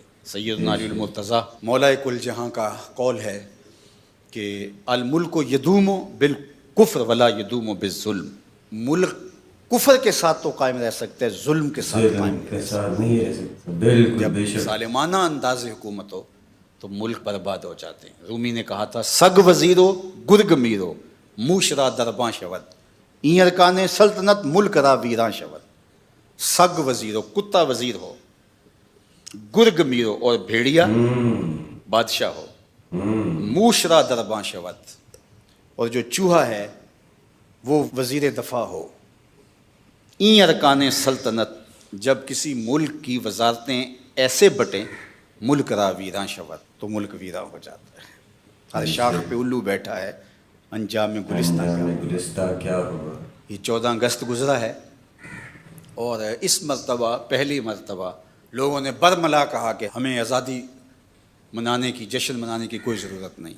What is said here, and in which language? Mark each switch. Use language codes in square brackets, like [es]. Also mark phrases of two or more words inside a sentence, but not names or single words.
[ur] سیدنا علی المرتضیٰ مولا کل جہاں کا قول ہے کہ [ar] الملک یدوم بالکفر ولا یدوم بالظلم، [ur] ملک کفر کے ساتھ تو قائم رہ سکتے ہیں، ظلم کے ساتھ قائم نہیں رہ سکتے۔ جب ظالمانہ انداز حکومت ہو تو ملک برباد ہو جاتے ہیں۔ رومی نے کہا تھا [fa] سگ وزیرو گرگ میرو موشرا درباں شود، این ارکان سلطنت ملک را ویراں شود۔ سگ وزیرو [ur] کتا وزیر ہو، [fa] گرگ میرو [ur] اور بھیڑیا بادشاہ ہو، [fa] موشرا درباں شود [ur] اور جو چوہا ہے وہ وزیر دفاع ہو۔ [fa] این ارکان سلطنت، [ur] جب کسی ملک کی وزارتیں ایسے بٹیں، [fa] ملک را ویراں شود، [ur] تو ملک ویراں ہو جاتا ہے۔ ہر شاخ پہ الو بیٹھا ہے انجام گلستہ کیا انجام ہوا۔ گلستہ کیا ہوا۔ یہ 14 اگست گزرا ہے، اور اس مرتبہ پہلی مرتبہ لوگوں نے برملا کہا کہ ہمیں آزادی منانے کی، جشن منانے کی کوئی ضرورت نہیں۔